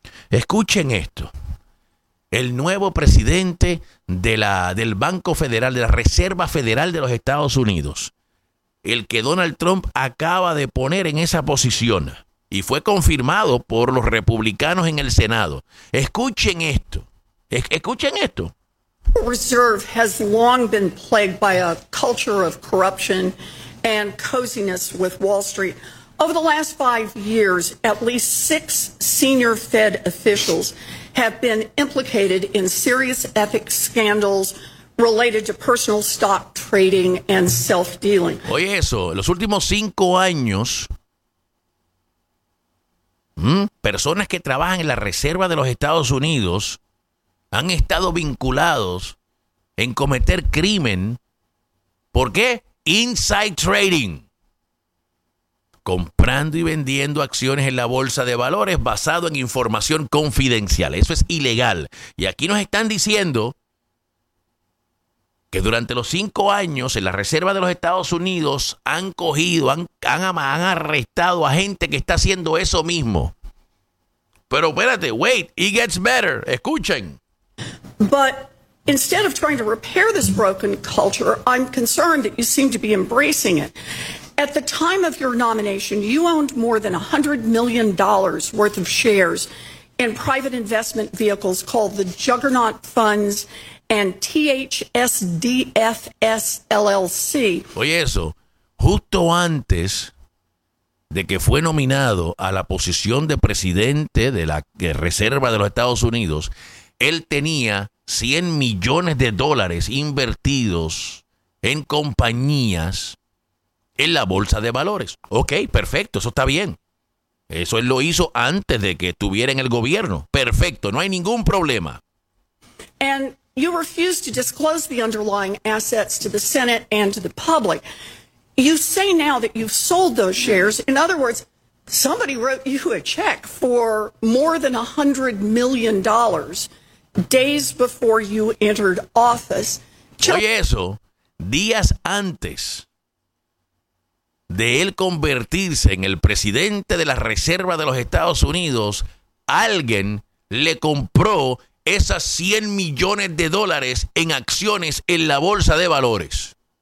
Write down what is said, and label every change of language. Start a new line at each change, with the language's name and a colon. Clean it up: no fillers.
Spanish: Escuchen esto. El nuevo presidente del Banco Federal, de la Reserva Federal de los Estados Unidos, el que Donald Trump acaba de poner en esa posición y fue confirmado por los republicanos en el Senado. Escuchen esto. Escuchen esto.
English: The Federal Reserve has long been plagued by a culture of corruption and coziness with Wall Street. Over the last 5 years, at least 6 senior Fed officials have been implicated in serious ethics scandals related to personal stock trading and self-dealing.
Spanish: Oye eso, en los últimos 5 años, personas que trabajan en la Reserva de los Estados Unidos han estado vinculados en cometer crimen. ¿Por qué? Inside trading. Comprando y vendiendo acciones en la bolsa de valores basado en información confidencial. Eso es ilegal. Y aquí nos están diciendo que durante los 5 años en la Reserva de los Estados Unidos han cogido, han arrestado a gente que está haciendo eso mismo. Pero espérate,
English: wait, it gets better.
Spanish: Escuchen.
English: But instead of trying to repair this broken culture, I'm concerned that you seem to be embracing it. At the time of your nomination, you owned more than $100 million worth of shares in private investment vehicles called the Juggernaut Funds and THSDFS LLC.
Spanish: Oye eso, justo antes de que fue nominado a la posición de presidente de la Reserva de los Estados Unidos, él tenía 100 millones de dólares invertidos en compañías en la bolsa de valores. Ok, perfecto, eso está bien. Eso él lo hizo antes de que estuviera en el gobierno. Perfecto, no hay ningún problema.
English: And you refuse to disclose the underlying assets to the Senate and to the public. You say now that you've sold those shares. In other words, somebody wrote you a check for more than $100 million days before you entered office.
Spanish: Oye eso, días antes de él convertirse en el presidente de la Reserva de los Estados Unidos, alguien le compró esas 100 millones de dólares en acciones en la bolsa de valores.